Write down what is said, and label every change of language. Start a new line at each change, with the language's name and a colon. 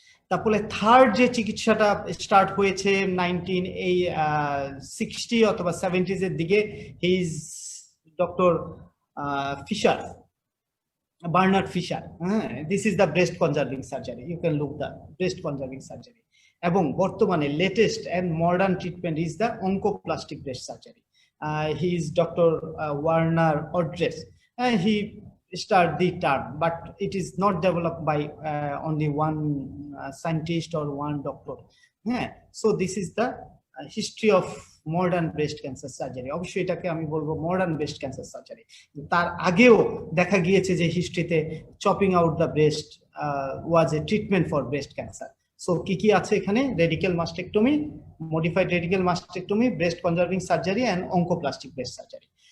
Bangla: তারপরে থার্ড যে চিকিৎসাটা স্টার্ট হয়েছে 1960 অথবা 70s এর দিকে, his doctor fisher, Bernard fisher.
English: হ্যাঁ, this is the breast conserving surgery, you can look the breast conserving surgery.
Bangla: এবং বর্তমানে
English: Latest and modern treatment is the oncoplastic breast surgery. He is doctor Werner Audretsch. He start the term, but it is not developed by only one scientist or one doctor. Yeah, so this is the history of modern breast cancer surgery.
Bangla: অবশ্যই এটাকে আমি বলবো modern breast cancer surgery. তার আগেও দেখা গিয়েছে যে হিস্ট্রিতে
English: Chopping out the breast was a treatment for breast cancer.
Bangla: So কি কি আছে এখানে?
English: Radical mastectomy, modified radical mastectomy, breast conserving surgery and oncoplastic breast surgery.